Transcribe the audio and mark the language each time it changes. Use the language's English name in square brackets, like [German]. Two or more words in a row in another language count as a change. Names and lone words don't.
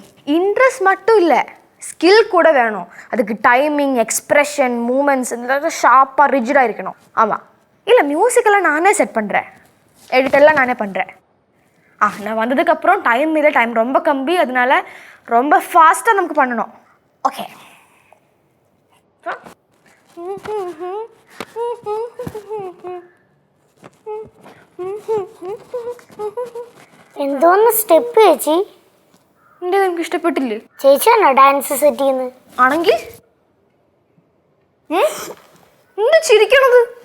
[Tamil] இன்ட்ரெஸ்ட் மட்டும் இல்லை, ஸ்கில் கூட வேணும். அதுக்கு [English] timing, expression, moments [Tamil] இதெல்லாம் ஷார்ப்பாக ரிஜிடாக இருக்கணும். ஆமாம். இல்லை மியூசிக்கெல்லாம் நானே செட் பண்ணுறேன், எடிட்டெல்லாம் நானே பண்ணுறேன். நான் வந்ததுக்கப்புறம் டைம் ரொம்ப கம்மி, அதனால ரொம்ப ஃபாஸ்ட்டாக நமக்கு பண்ணணும். ஓகே. [Malayalam] എന്തോന്ന് സ്റ്റെപ്പ് ചേച്ചി? എൻ്റെ എനിക്ക് ഇഷ്ടപ്പെട്ടില്ലേ? ചേച്ചിയാണോ ഡാൻസ് സെറ്റ് ചെയ്യുന്നത്? ആണെങ്കിൽ എന്താ ചിരിക്കണത്?